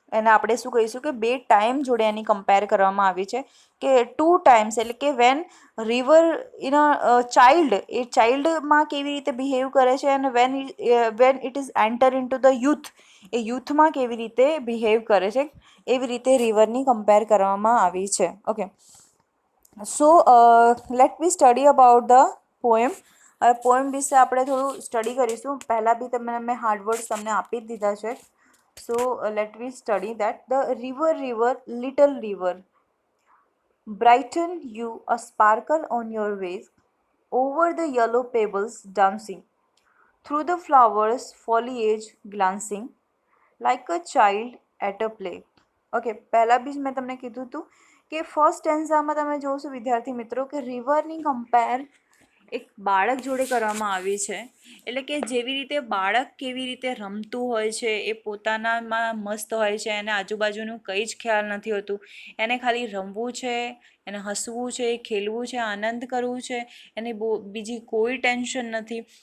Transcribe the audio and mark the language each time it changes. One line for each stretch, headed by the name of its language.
Gujarati: એને આપણે શું કહીશું કે બે ટાઈમ જોડે એની કમ્પેર કરવામાં આવી છે કે 2 ટાઈમ્સ, એટલે કે
English: when river in a child,
Gujarati: એ ચાઇલ્ડમાં કેવી રીતે બિહેવ કરે છે અને
English: when it is enter into the youth,
Gujarati: એ યુથમાં કેવી રીતે બિહેવ કરે છે, એવી રીતે રિવરની કમ્પેર કરવામાં આવી છે.
English: Okay, so let me study about the poem.
Gujarati: હવે પોએમ વિશે આપણે થોડું સ્ટડી કરીશું. પહેલાં બી મેં હાર્ડવર્ડ્સ તમને આપી જ દીધા છે.
English: So let me study that. The river, river, little river, brighten you a sparkle on your ways, over the yellow pebbles dancing, through the flowers foliage glancing, like a child at a play.
Gujarati: Okay, પહેલાં બી મેં તમને કીધું હતું કે first સ્ટેન્ઝામાં તમે જોશો વિદ્યાર્થી મિત્રો કે રિવરની કમ્પેર એક બાળક જોડે કરવામાં આવી છે. એટલે કે જેવી રીતે બાળક કેવી રીતે રમતું હોય છે, એ પોતાનામાં મસ્ત હોય છે, એને આજુબાજુનું કંઈ જ ખ્યાલ નથી હોતું, એને ખાલી રમવું છે, એને હસવું છે, ખેલવું છે, આનંદ કરવું છે, એને બીજી કોઈ ટેન્શન નથી.